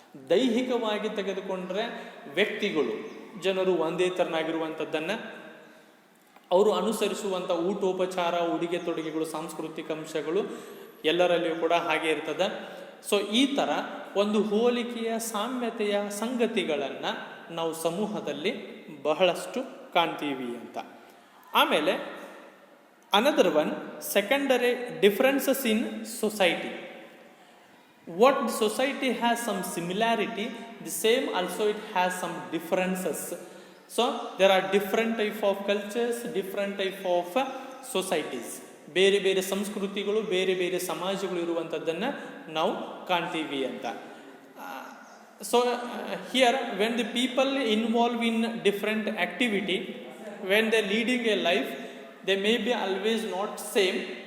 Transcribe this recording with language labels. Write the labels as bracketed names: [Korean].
[Kannada] ದೈಹಿಕವಾಗಿ ತೆಗೆದುಕೊಂಡ್ರೆ ವ್ಯಕ್ತಿಗಳು, ಜನರು ಒಂದೇ ಥರನಾಗಿರುವಂಥದ್ದನ್ನು, ಅವರು ಅನುಸರಿಸುವಂಥ ಊಟೋಪಚಾರ, ಉಡುಗೆ ತೊಡುಗೆಗಳು, ಸಾಂಸ್ಕೃತಿಕ ಅಂಶಗಳು ಎಲ್ಲರಲ್ಲಿಯೂ ಕೂಡ ಹಾಗೆ ಇರ್ತದೆ. ಸೊ ಈ ಥರ ಒಂದು ಹೋಲಿಕೆಯ, ಸಾಮ್ಯತೆಯ ಸಂಗತಿಗಳನ್ನು ನಾವು ಸಮೂಹದಲ್ಲಿ ಬಹಳಷ್ಟು ಕಾಣ್ತೀವಿ ಅಂತ. ಆಮೇಲೆ [English] Another one secondary differences in society. what the society has some similarity, the same also it has some differences. So there are different type of cultures, different type of societies. [Kannada] ಬೇರೆ ಬೇರೆ ಸಂಸ್ಕೃತಿಗಳು, ಬೇರೆ ಬೇರೆ ಸಮಾಜಗಳು ಇರುವಂಥದ್ದನ್ನು ನಾವು ಕಾಣ್ತೀವಿ ಅಂತ. [English] So here when the people involve in different activity, when they leading a life, they may be always not same.